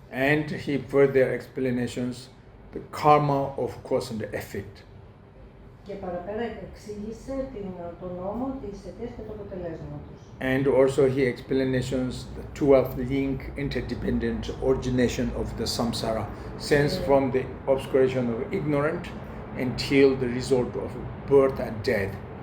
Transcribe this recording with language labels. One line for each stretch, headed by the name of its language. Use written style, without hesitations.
English: And he further explanations the karma of cause and effect.
Greek: Και παραπέρα εξήγησε τον νόμο της αιτίας και του αποτελέσματος.
English: And also he explanations the 12 link interdependent origination of the samsara, since from the obscuration of ignorant until the result of birth and death.